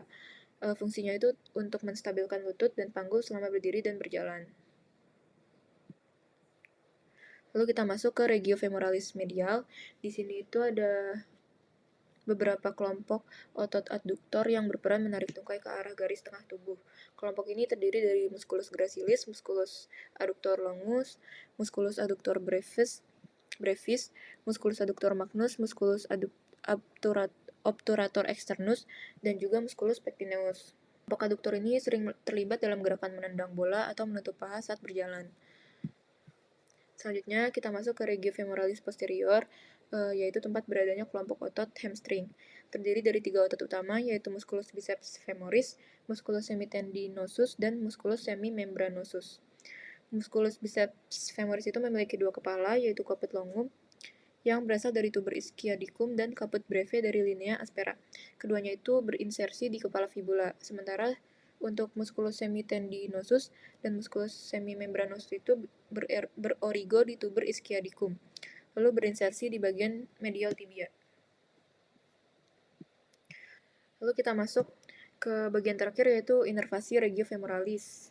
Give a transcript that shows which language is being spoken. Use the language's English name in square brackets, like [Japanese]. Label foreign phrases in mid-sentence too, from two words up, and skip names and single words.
[Indonesian] Fungsinya itu untuk menstabilkan lutut dan panggul selama berdiri dan berjalan. Lalu kita masuk ke [Latin] regio femoralis [Indonesian] medial. Di sini itu ada beberapa kelompok otot adduktor yang berperan menarik tungkai ke arah garis tengah tubuh. Kelompok ini terdiri dari [Latin] musculus gracilis, musculus adductor longus, musculus adductor brevis, musculus adductor magnus, musculus obturator externus, [Indonesian] dan juga [Latin] musculus pectineus. [Indonesian] Kelompok aduktor ini sering terlibat dalam gerakan menendang bola atau menutup paha saat berjalan. Selanjutnya kita masuk ke [Latin] regio femoralis posterior, [Indonesian] yaitu tempat beradanya kelompok otot hamstring. Terdiri dari 3 otot utama, yaitu [Latin] musculus biceps femoris, musculus semitendinosus, [Indonesian] dan [Latin] musculus semimembranosus. Musculus biceps femoris [Indonesian] itu memiliki 2 kepala, yaitu [Latin] caput longum [Indonesian] yang berasal dari [Latin] tuber ischiadicum [Indonesian] dan [Latin] caput breve [Indonesian] dari [Latin] linea aspera. [Indonesian] Keduanya itu berinsersi di kepala fibula, sementara untuk [Latin] musculus semitendinosus [Indonesian] dan [Latin] musculus semimembranosus [Indonesian] itu berorigo di [Latin] tuber ischiadicum, [Indonesian] lalu berinsersi di bagian medial tibia. Lalu kita masuk ke bagian terakhir, yaitu inervasi [Latin] regio femoralis.